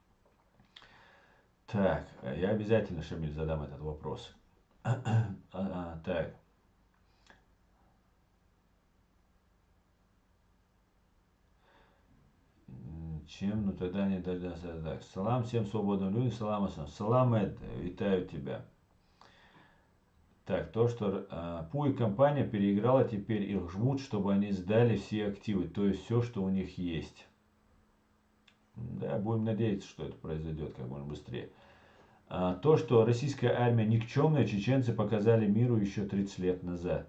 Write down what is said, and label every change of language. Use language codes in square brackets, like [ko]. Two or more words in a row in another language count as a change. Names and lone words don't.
[ru] Так, я обязательно, Шамиль, задам этот вопрос. Так. Чем? Ну тогда не дождаться. Так. Салам всем свободным людям. Салам асам. Салам, Эд, витаю тебя. Так, то, что Пу и компания переиграла, теперь их жмут, чтобы они сдали все активы, то есть все, что у них есть. Да, будем надеяться, что это произойдет как можно быстрее. То, что российская армия никчемная, чеченцы показали миру еще 30 лет назад.